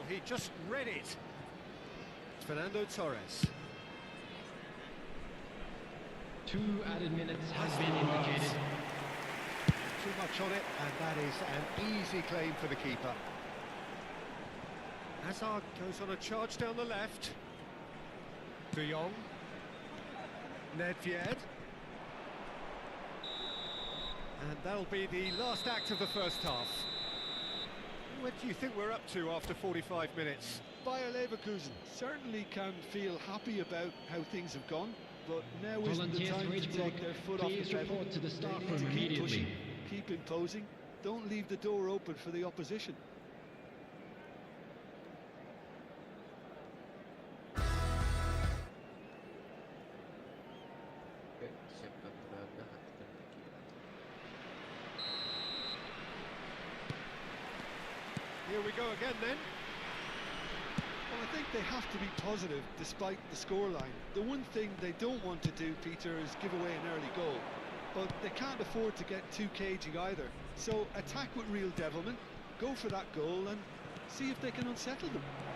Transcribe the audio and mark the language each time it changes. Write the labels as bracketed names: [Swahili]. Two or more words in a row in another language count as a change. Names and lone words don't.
[English] He just read it. Fernando Torres. 2 added minutes has been indicated. Too much on it, and that is an easy claim for the keeper. Hazard goes on a charge down the left. De Jong. Nedved. And that'll be the last act of the first half. What do you think we're up to after 45 minutes? Bayer Leverkusen certainly can feel happy about how things have gone, but now isn't the Volunteers time ready to to take take. their foot off the Please pedal. report to the staff They need room to keep immediately. pushing, keep imposing. Don't leave the door open for the opposition. [Indonesian] Siapkan tenaga, hatikan pikiran. [English] Here we go again then. Well, I think they have to be positive despite the scoreline. The one thing they don't want to do, Peter, is give away an early goal. But they can't afford to get too cagey either. So attack with real devilment, go for that goal and see if they can unsettle them.